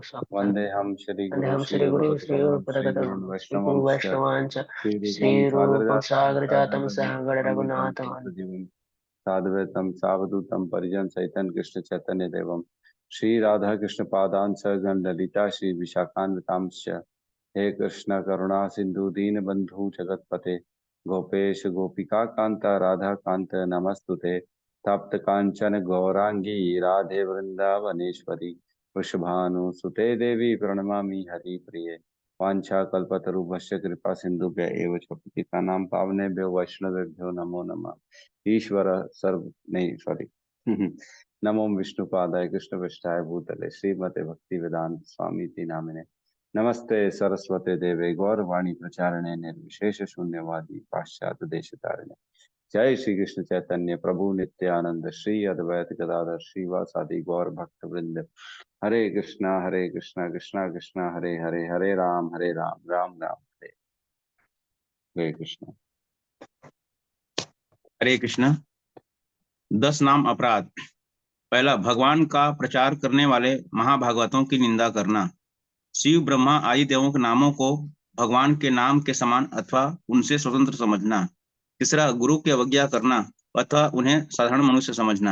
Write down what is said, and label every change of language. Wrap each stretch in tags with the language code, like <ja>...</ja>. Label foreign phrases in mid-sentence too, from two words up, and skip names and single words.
<sa>वन्देऽहं श्रीगुरु श्रीयुतपदकमलं श्रीगुरून् वैष्णवांश्च वैष्णवांच श्रीरूपं श्रीरूपं सागरजातं सागरजातं सहगणरघुनाथान्वितं सागररघुनाथं सजीवं साद्वैतं सावधूतं परिजन सहितं कृष्ण चैतन्य देवं श्री राधा कृष्ण पादान सगण ललिता श्री विशाखान्वितांश्च। हे कृष्ण करुणा सिंधु दीन बंधु जगतपते गोपेश गोपिका कांता राधा कांत नमस्तुते। तप्त कांचन गौरांगी राधे वृंदावनेश्वरी वृषभानुसुते देवी प्रणमामि हरिप्रिये। वाञ्छाकल्पतरुभ्यश्च कृपा सिन्धुभ्य एव च पतितानां पावनेभ्यो वैष्णवेभ्यो नमो नमः। ईश्वर सर्व</sa> <hi>नहीं सॉरी</hi> <sa>नमो विष्णुपादाय कृष्णपृष्ठाय भूतले श्रीमते भक्ति वेदांत स्वामी इति नामिने। नमस्ते सरस्वते देवे गौरवाणी प्रचारणे निर्विशेष शून्यवादी पाश्चात्य देशतारिणे। जय श्री कृष्ण चैतन्य प्रभु नित्यानंद श्री अद्वैत गदाधर श्रीवासादि गौर भक्त वृंद। हरे कृष्णा कृष्णा कृष्णा हरे हरे, हरे राम राम राम हरे हरे कृष्णा।</sa> <hi>हरे कृष्ण। 10 नाम अपराध। पहला, भगवान का प्रचार करने वाले महाभागवतों की निंदा करना। शिव ब्रह्मा आदि देवों के नामों को भगवान के नाम के समान अथवा उनसे स्वतंत्र समझना। तीसरा, गुरु की अवज्ञा करना अथवा उन्हें साधारण मनुष्य समझना।</hi>